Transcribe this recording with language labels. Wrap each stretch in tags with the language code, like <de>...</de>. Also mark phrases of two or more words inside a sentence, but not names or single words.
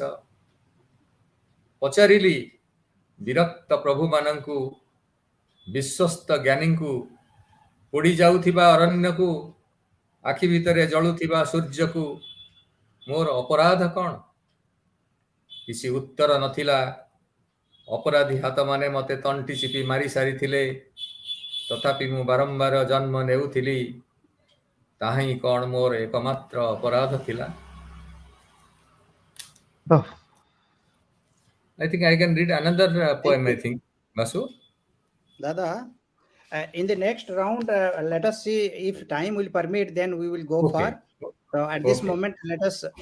<or>ପଚାରିଲି ବିରକ୍ତ ପ୍ରଭୁମାନଙ୍କୁ, ବିଶ୍ୱସ୍ତ ଜ୍ଞାନୀଙ୍କୁ, ପୋଡ଼ି ଯାଉଥିବା ଅରଣ୍ୟକୁ, ଆଖି ଭିତରେ ଜଳୁଥିବା ସୂର୍ଯ୍ୟକୁ, ମୋର ଅପରାଧ କ'ଣ? କିଛି ଉତ୍ତର ନଥିଲା। ଅପରାଧୀ ହାତମାନେ ମୋତେ ତଣ୍ଟି ଚିପି ମାରି ସାରିଥିଲେ। ତଥାପି ମୁଁ ବାରମ୍ବାର ଜନ୍ମ ନେଉଥିଲି। ତାହା ହିଁ କ'ଣ ମୋର ଏକମାତ୍ର ଅପରାଧ ଥିଲା? Oh,</or> <en>I think I can read another poem, I think. Vasu? Dada, in the next round, let us see if time will permit, then we will go Okay. for. So at this Okay. moment, let us.</en>